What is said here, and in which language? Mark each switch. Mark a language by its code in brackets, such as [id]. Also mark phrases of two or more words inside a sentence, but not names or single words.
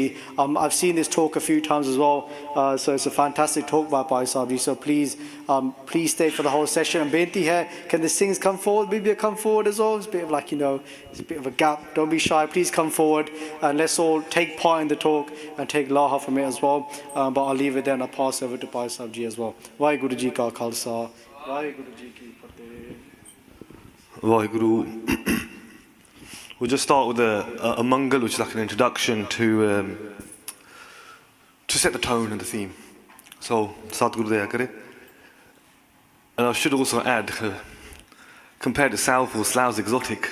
[en] I've seen this talk a few times as well. So it's a fantastic talk by Bhai Sahib Ji. So please stay for the whole session. And Benti here, can the Singhs come forward? Maybe come forward as well. It's a bit of like, it's a bit of a gap. Don't be shy. Please come forward and let's all take part in the talk and take laha from it as well. But I'll leave it there and I'll pass over to Bhai Sahib Ji as well. [pa] ਵਾਹਿਗੁਰੂ ਜੀ ਕਾ ਖ਼ਾਲਸਾ। ਵਾਹਿਗੁਰੂ ਜੀ ਕੀ ਫ਼ਤਿਹ. WhyGuru. [en] We'll just start with a mangal, which is like an introduction to set the tone and the theme. [pa] So, ਸਤਿਗੁਰੂ ਦਇਆ ਕਰੇ. [en] And I should also add, compared to Southall, Slough's exotic.